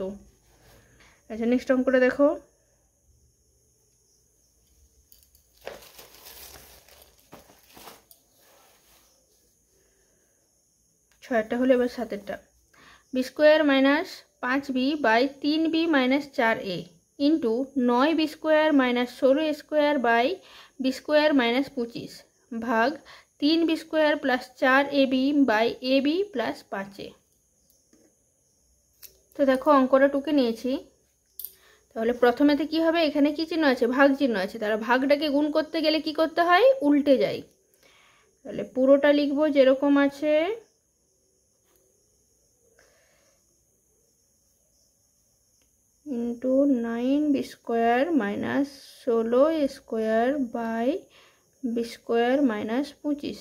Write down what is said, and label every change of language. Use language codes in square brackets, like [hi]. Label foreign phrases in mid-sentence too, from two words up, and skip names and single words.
[bn] আচ্ছা, নেক্সট অঙ্কটা দেখো। ছয়টা হলো, এবার 7-এরটা। b² - 5b/3b - 4a ইন্টু 9b² - 16a² b² - 25 ভাগ 3b² plus 4ab/ab plus 5a। তো দেখো অঙ্কটা টুকে নিয়েছি। তাহলে প্রথমেতে কি হবে, এখানে কি চিহ্ন আছে, ভাগ চিহ্ন আছে, তাহলে ভাগটাকে গুণ করতে গেলে কি করতে হয়, উল্টে যায়। তাহলে পুরোটা লিখবো যেরকম আছে, ইন্টু 9b² - 16a² [en] b square minus [bn] 25।